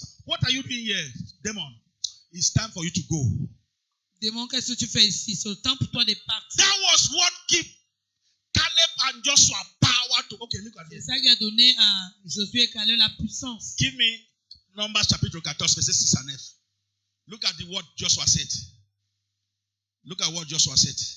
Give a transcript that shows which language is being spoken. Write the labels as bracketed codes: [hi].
[en] What are you doing here, demon? It's time for you to go. [fr] Démon, qu'est-ce que tu fais ici? C'est le temps pour toi de partir. [en] That was what gave Caleb and Joshua power to. Okay, look at [fr] C'est [en] this. [fr] ça qui a donné à Josué et Caleb la puissance. [en] Give me Numbers [fr] chapitre 14, verset 6 à 9. [en] Look at what Joshua said. Look at what Joshua said.